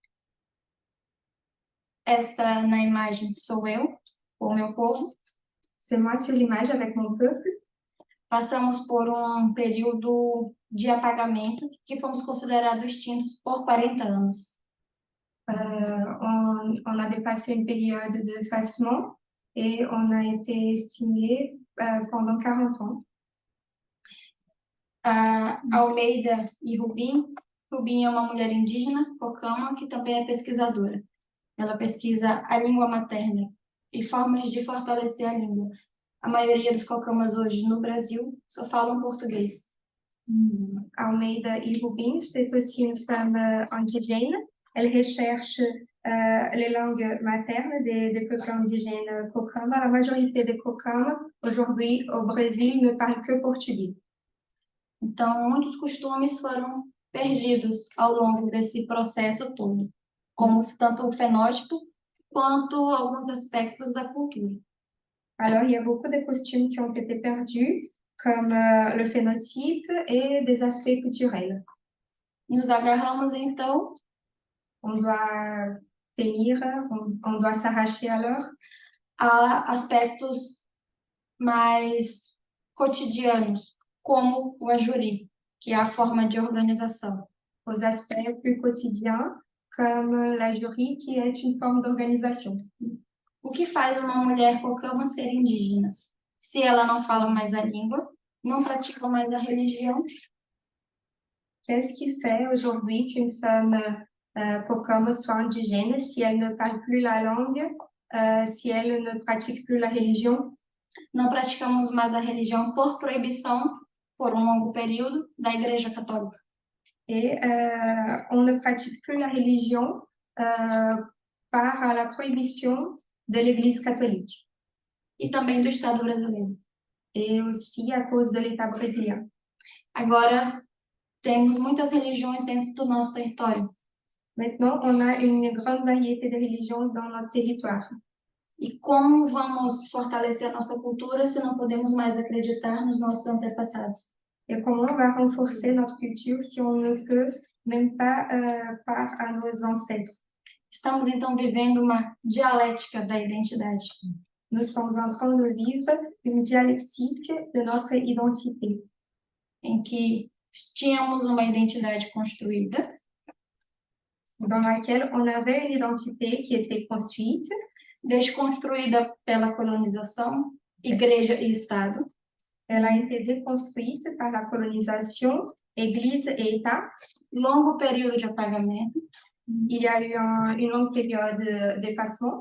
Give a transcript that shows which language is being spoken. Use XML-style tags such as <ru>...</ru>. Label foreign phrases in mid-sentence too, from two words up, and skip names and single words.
<pt>Esta na imagem sou eu, o meu povo.</pt> <fr>C'est moi sur l'image avec mon peuple.</fr> <pt>Passamos por período de apagamento que fomos considerados extintos por 40 anos.</pt> <fr>On a dépassé une période d'effacement et on a été extingué pendant 40 ans.</fr> <pt>Almeida e Rubim. Rubim é uma mulher indígena, Cocama, que também é pesquisadora. Ela pesquisa a língua materna e formas de fortalecer a língua. A maioria dos Cocamas hoje no Brasil só falam português. Almeida e Rubim,</pt> <fr>c'est aussi une femme indigène. Elle recherche les langues maternes des peuples indigènes Cocama. La majorité des Cocama, aujourd'hui, au Brésil, ne parlent que portugais.</fr> <pt>Então, muitos costumes foram perdidos ao longo desse processo todo, como tanto o fenótipo quanto alguns aspectos da cultura.</pt> <fr>Alors, il y a beaucoup de costumes qui ont été perdus, comme le phénotype et des aspects culturels.</fr> <pt>Nos agarramos, então,</pt> <fr>On doit tenir, on doit s'arracher alors</fr> <pt>a aspectos mais cotidianos, como o ajuri, que é a forma de organização.</pt> <fr>aux aspects plus quotidiens, comme la jury, qui est une forme d'organisation.</fr> <pt>O que faz uma mulher cocama ser indígena? Se ela não fala mais a língua, não pratica mais a religião,</pt> <fr>Qu'est-ce qui fait aujourd'hui qu'une femme Kokama soit indigène si elle ne parle plus la langue, si elle ne pratique plus la religion?</fr> <pt>não praticamos mais a religião por proibição, por um longo período, da Igreja Católica.</pt> <fr>Et on ne pratique plus la religion par la prohibition de l'Église catholique</fr> <pt>E também do Estado brasileiro.</pt> <fr>et aussi à cause de l'État brésilien.</fr> <pt>Agora, temos muitas religiões dentro do nosso território.</pt> <fr>Maintenant, on a une grande variété de religions dans notre territoire.</fr> <pt>E como vamos fortalecer a nossa cultura se não podemos mais acreditar nos nossos antepassados?</pt> <fr>Et comment on va renforcer notre culture si on ne peut même pas par à nos ancêtres?</fr> <pt>Estamos, então, vivendo uma dialética da identidade.</pt> <fr>Nous sommes en train de vivre une dialectique de notre identité,</fr> <pt>Em que tínhamos uma identidade construída,</pt> <fr>dans laquelle on avait une identité qui était construite,</fr> <pt>desconstruída pela colonização, igreja e Estado,</pt> <fr>elle a été déconstruite par la colonisation, Église et État.</fr> <pt>longo período de apagamento,</pt> <fr>Il y a eu une longue période d'effacement</fr>